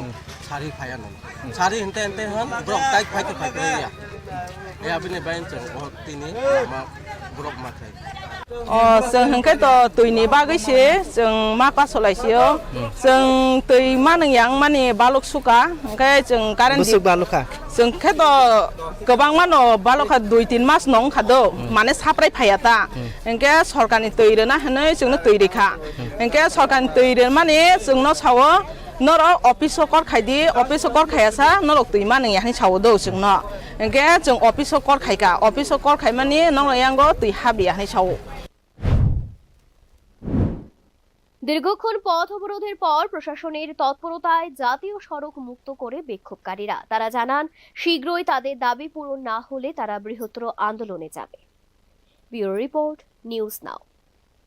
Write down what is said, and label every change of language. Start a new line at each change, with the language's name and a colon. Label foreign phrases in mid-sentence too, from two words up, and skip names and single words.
Kok Borok: sari phayan sari hente hon brok tai phai ya ya bini bain jeng tini ma brok ma khai जों हंखे तो तुइनि बागैसे जों मा पासलायसियो जों तुइ मानयां माने बालक सुका ओंखाय जों कारेन्ट बुसुक बालुका जों खे तो गोबां मानो बालका 2-3 मास नं खादो माने साप्राय फायाता ओंखे सरकारनि तैरेना हनै जोंनो तैरेखा ओंखे सरकारनि तैरे माने जोंनो सावो नर अफिस कर खायदि अफिस कर खायासा नर तुइ मानयां सावो दो जोंनो ओंखे जों अफिस कर खायका अफिस कर खाय माने नंगयांगो तुइ हाबिया हनै सावो।
Bangla: দীর্ঘক্ষণ পথ অবরোধের পর প্রশাসনের তৎপরতায় জাতীয় সড়ক মুক্ত করে বিক্ষোভকারীরা। তারা জানান শীঘ্রই তাদের দাবি পূরণ না হলে তারা বৃহত্তর আন্দোলনে যাবে। ব্যুরো রিপোর্ট, নিউজ নাও।